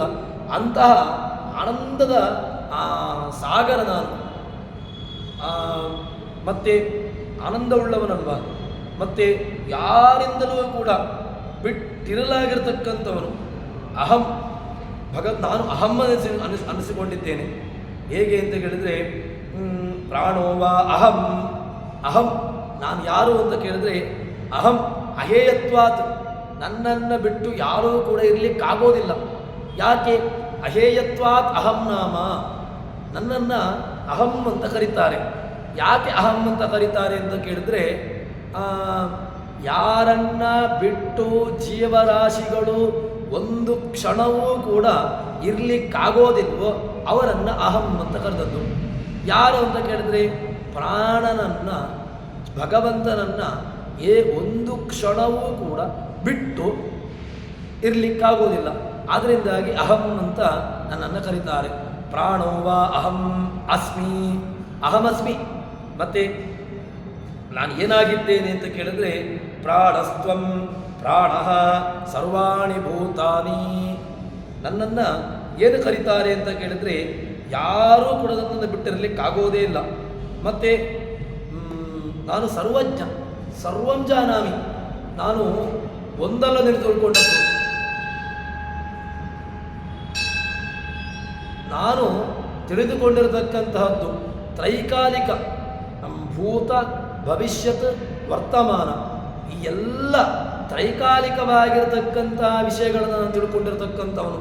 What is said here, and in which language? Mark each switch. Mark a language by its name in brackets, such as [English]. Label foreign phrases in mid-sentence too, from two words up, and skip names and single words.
[Kannada] ಅಂತಹ ಆನಂದದ ಸಾಗರ ನಾನು. ಮತ್ತು ಆನಂದವುಳ್ಳವನಲ್ವ, ಮತ್ತು ಯಾರಿಂದಲೂ ಕೂಡ ಬಿಟ್ಟಿರಲಾಗಿರ್ತಕ್ಕಂಥವನು. ಅಹಂ ನಾನು ಅಹಂ ಅನಿಸಿಕೊಂಡಿದ್ದೇನೆ. ಹೇಗೆ ಅಂತ ಕೇಳಿದರೆ, [Sanskrit] ಪ್ರಾಣೋ ವಾ ಅಹಂ. [Kannada] ಅಹಂ ನಾನು ಯಾರು ಅಂತ ಕೇಳಿದ್ರೆ, [Sanskrit] ಅಹಂ ಅಹೇಯತ್ವಾತ್, [Kannada] ನನ್ನನ್ನು ಬಿಟ್ಟು ಯಾರೂ ಕೂಡ ಇರಲಿಕ್ಕಾಗೋದಿಲ್ಲ. [Sanskrit] ಯಾಕೆ? ಅಹೇಯತ್ವಾತ್ ಅಹಂ ನಾಮ. [Kannada] ನನ್ನನ್ನು ಅಹಂ ಅಂತ ಕರೀತಾರೆ. ಯಾಕೆ ಅಹಂ ಅಂತ ಕರೀತಾರೆ ಅಂತ ಕೇಳಿದ್ರೆ, ಯಾರನ್ನ ಬಿಟ್ಟು ಜೀವರಾಶಿಗಳು ಒಂದು ಕ್ಷಣವೂ ಕೂಡ ಇರಲಿಕ್ಕಾಗೋದಿಲ್ವೋ ಅವರನ್ನು ಅಹಂ ಅಂತ ಕರೆದದ್ದು. ಯಾರು ಅಂತ ಕೇಳಿದ್ರೆ, ಪ್ರಾಣನನ್ನು, ಭಗವಂತನನ್ನು ಒಂದು ಕ್ಷಣವೂ ಕೂಡ ಬಿಟ್ಟು ಇರಲಿಕ್ಕಾಗೋದಿಲ್ಲ. ಆದ್ದರಿಂದಾಗಿ ಅಹಂ ಅಂತ ನನ್ನನ್ನು ಕರೀತಾರೆ. [Sanskrit] ಪ್ರಾಣೋ ವಾ ಅಹಂ ಅಸ್ಮಿ, ಅಹಮಸ್ಮಿ. [Kannada] ಮತ್ತು ನಾನು ಏನಾಗಿದ್ದೇನೆ ಅಂತ ಕೇಳಿದ್ರೆ, [Sanskrit] ಪ್ರಾಣಸ್ತ್ವಂ ಪ್ರಾಣಃ ಸರ್ವಾಣಿ ಭೂತಾನಿ. [Kannada] ನನ್ನನ್ನು ಏನು ಕರೀತಾರೆ ಅಂತ ಕೇಳಿದರೆ, ಯಾರೂ ಕೂಡ ನನ್ನನ್ನು ಬಿಟ್ಟಿರಲಿಕ್ಕಾಗೋದೇ ಇಲ್ಲ. ಮತ್ತು ನಾನು ಸರ್ವಜ್ಞ, [Sanskrit] ಸರ್ವಂ ಜಾನಾಮಿ. [Kannada] ನಾನು ಒಂದಲ್ಲ ತಿಳಿದುಕೊಂಡದ್ದು. ನಾನು ತಿಳಿದುಕೊಂಡಿರತಕ್ಕಂತಹದ್ದು ತ್ರೈಕಾಲಿಕ, ಭೂತ ಭವಿಷ್ಯತ್ ವರ್ತಮಾನ, ಈ ಎಲ್ಲ ತ್ರೈಕಾಲಿಕವಾಗಿರತಕ್ಕಂತಹ ವಿಷಯಗಳನ್ನು ನಾನು ತಿಳ್ಕೊಂಡಿರತಕ್ಕಂಥವನು.